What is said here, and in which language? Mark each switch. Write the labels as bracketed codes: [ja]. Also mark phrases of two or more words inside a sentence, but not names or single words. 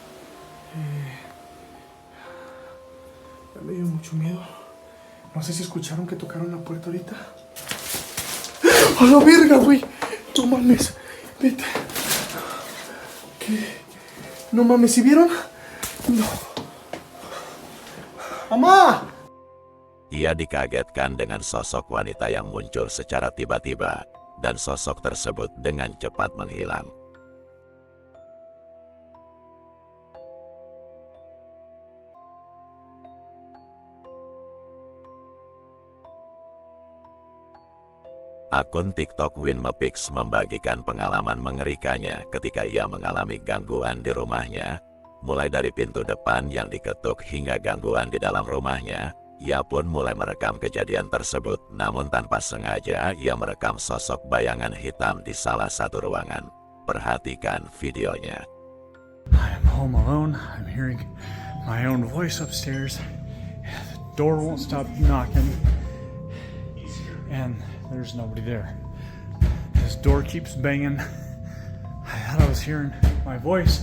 [es] Me dio mucho miedo. No sé si escucharon que tocaron la puerta ahorita. ¡A la verga, güey! No mames. Vete. ¿Qué? No mames, ¿sí vieron? No. ¡Mamá! [id] Ia dikagetkan dengan sosok wanita yang muncul secara tiba-tiba, dan sosok tersebut dengan cepat menghilang. Akun TikTok Winmepix membagikan pengalaman mengerikannya ketika ia mengalami gangguan di rumahnya, mulai dari pintu depan yang diketuk hingga gangguan di dalam rumahnya. Ia pun mulai merekam kejadian tersebut, namun tanpa sengaja ia merekam sosok bayangan hitam di salah satu ruangan. Perhatikan videonya. [en] I'm home alone. I'm hearing my own voice upstairs. The door won't stop knocking. And there's nobody there. This door keeps banging. I thought I was hearing my voice.